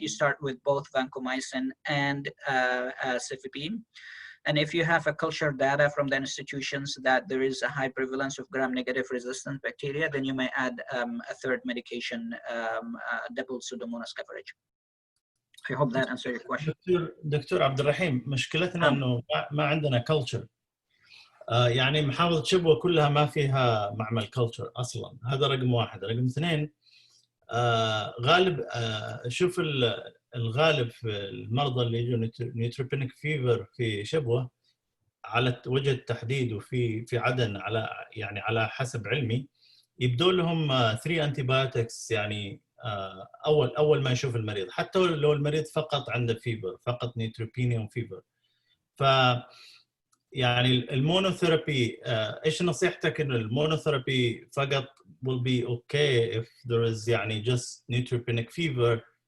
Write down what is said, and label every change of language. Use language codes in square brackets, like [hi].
[en] You start with both vancomycin and cefepime. And if you have a culture data from the institutions that there is a high prevalence of gram-negative resistant bacteria, then you may add a third medication, double Pseudomonas coverage. I hope that answers your question. [ar] دكتور عبد الرحيم، مشكلتنا انه ما عندنا culture. يعني محافظة شبوة كلها ما فيها معمل culture اصلا، هذا رقم واحد. رقم اثنين، غالب شوف الغالب في المرضى اللي يجوا نيوتروبينيك فيفر في شبوة على وجه التحديد وفي عدن، على حسب علمي يبدو لهم 3 انتيبيوتكس يعني اول ما يشوف المريض، حتى لو المريض فقط عنده فيفر، فقط نيوتروبينيا وفيفر. ف يعني المونوثيرابي، ايش نصيحتك انه المونوثيرابي فقط will be okay if there is يعني just neutropenic fever.